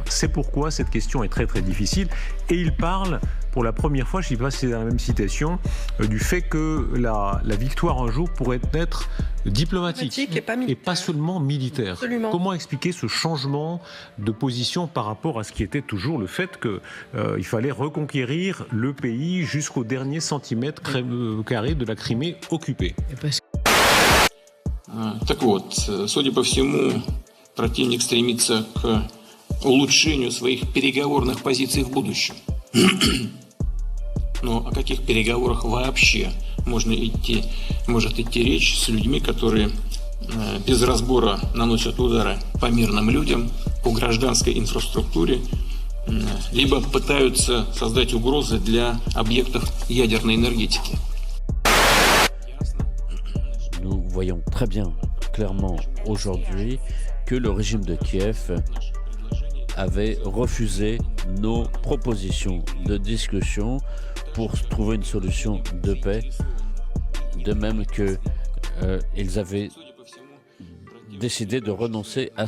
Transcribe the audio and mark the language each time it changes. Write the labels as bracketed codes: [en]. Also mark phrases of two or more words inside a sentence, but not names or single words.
[fr] C'est pourquoi cette question est très très difficile et il parle pour la première fois, je ne sais pas si c'est la même citation, du fait que la victoire un jour pourrait être diplomatique et pas seulement militaire. Absolument. Comment expliquer ce changement de position par rapport à ce qui était toujours le fait qu'il fallait reconquérir le pays jusqu'au dernier centimètre carré de la Crimée occupée? [ru] Так вот, судя по всему, противник стремится к улучшению своих переговорных позиций в будущем. Но о каких переговорах вообще может идти речь с людьми, которые без разбора наносят удары по мирным людям, по гражданской инфраструктуре, либо пытаются создать угрозы для объектов ядерной энергетики. [fr] Nous voyons très bien, clairement, aujourd'hui, que le régime de Kiev avait refusé nos propositions de discussion pour trouver une solution de paix, de même qu'ils avaient décidé de renoncer à